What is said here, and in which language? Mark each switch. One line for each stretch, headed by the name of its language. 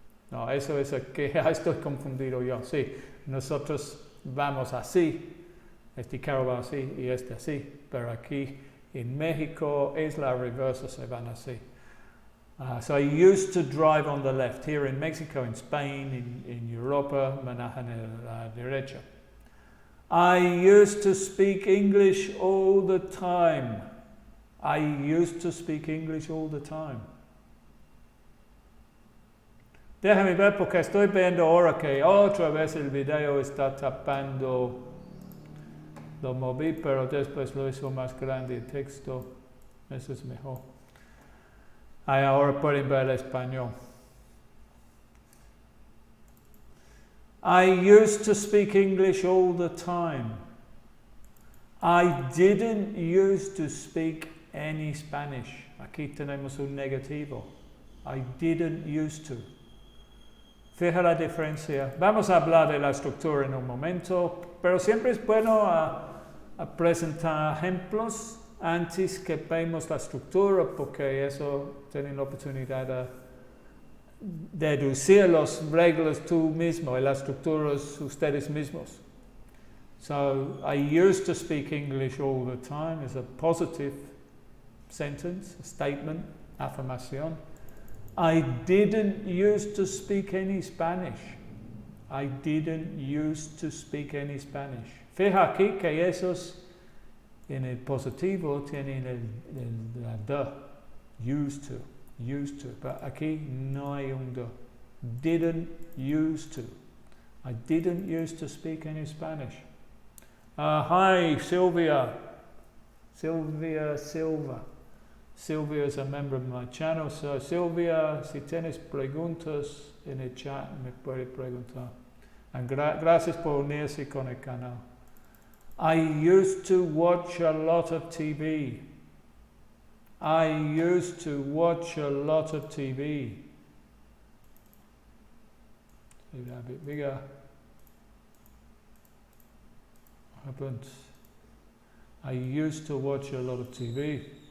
Spanish: No, eso es que estoy confundido yo. Sí, nosotros vamos así. Este carro va así y este así. Pero aquí en México es la reversa, se van así.
English: So I used to drive on the left. Here in Mexico, in Spain, in Europa,
Spanish: manejan a la derecha.
English: I used to speak English all the time. I used to speak English all the time.
Spanish: Déjame ver porque estoy viendo ahora que otra vez el video está tapando. Lo moví, pero después lo hizo más grande el texto. Eso es mejor. Ahora pueden ver el español.
English: I used to speak English all the time. I didn't used to speak any Spanish.
Spanish: Aquí tenemos un negativo.
English: I didn't used to.
Spanish: Fija la diferencia. Vamos a hablar de la estructura en un momento, pero siempre es bueno a presentar ejemplos antes que vemos la estructura, porque eso tienen la oportunidad de deducir las reglas tú mismo y las estructuras ustedes mismos.
English: So, I used to speak English all the time is a positive sentence, a statement, afirmación. I didn't used to speak any Spanish. I didn't used to speak any Spanish.
Spanish: Fija aquí que esos en el positivo tienen la de, used to, pero aquí no hay un de.
English: Didn't used to. I didn't used to speak any Spanish. Hi, Sylvia. Sylvia Silva. Sylvia is a member of my channel, so Sylvia,
Spanish: si tienes preguntas en el chat, me puede preguntar. And gracias por unirse con el canal.
English: I used to watch a lot of TV. I used to watch a lot of TV. Maybe a bit bigger. What happened? I used to watch a lot of TV.